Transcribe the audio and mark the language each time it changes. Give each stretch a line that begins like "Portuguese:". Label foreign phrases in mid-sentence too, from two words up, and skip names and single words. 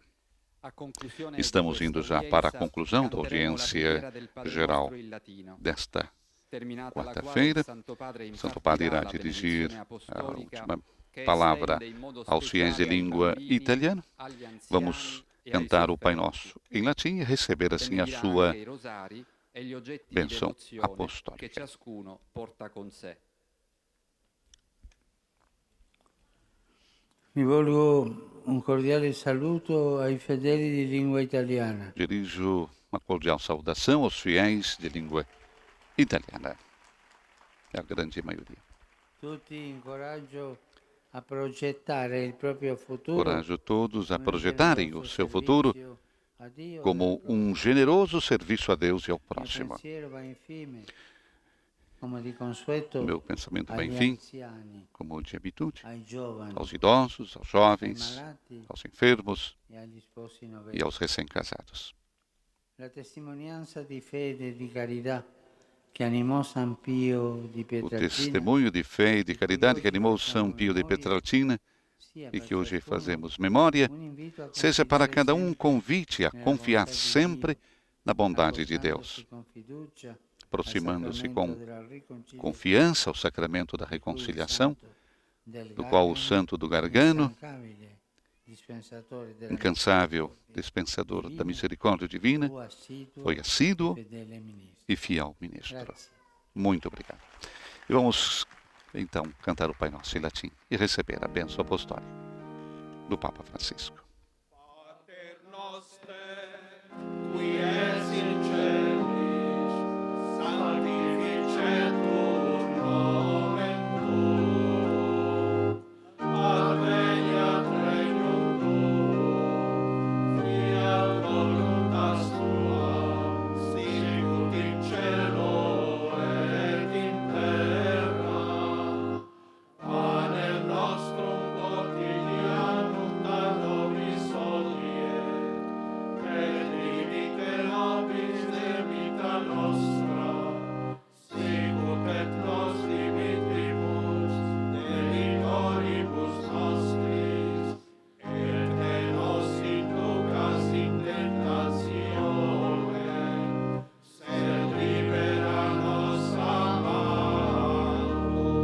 Portuguese: Estamos indo já para a conclusão da audiência geral desta quarta-feira. O Santo Padre irá dirigir a última palavra aos fiéis de língua italiana. Vamos cantar o Pai Nosso em latim e receber assim a sua bênção apostólica.
Italian: Mi volgo un cordiale saluto ai fedeli di lingua italiana.
Portuguese: Dirijo uma cordial saudação aos fiéis de língua italiana. É a grande maioria.
Italian: Tutti incoraggio a progettare il proprio futuro.
Portuguese: Encorajo todos a projetarem o seu futuro como um generoso serviço a Deus e ao próximo. Meu pensamento vai, enfim, como de habitude, aos idosos, aos jovens, aos enfermos e aos recém-casados.
Italian: La testimonianza di fede e di carità
Portuguese: que animou São Pio de O Pietrelcina, testemunho de fé e de caridade que animou São Pio de Pietrelcina e que hoje fazemos memória, seja para cada um convite a confiar sempre na bondade de Deus, aproximando-se com confiança ao sacramento da reconciliação, do qual o santo do Gargano, incansável dispensador da misericórdia divina, foi assíduo e fiel ministro. Muito obrigado. E vamos então cantar o Pai Nosso em latim e receber a bênção apostólica do Papa Francisco.
Latin: Pater noster, qui es in celis, sanctificetur nomen tuum, adveniat regnum tuum, fiat voluntas tua, sicut in cielo et in terra. Panem nostrum quotidianum da nobis hodie, et dimitte nobis debita nostra, sicut et nos dimittimus debitoribus nostris, et ne nos inducas in tentatione, sed libera nos a malo.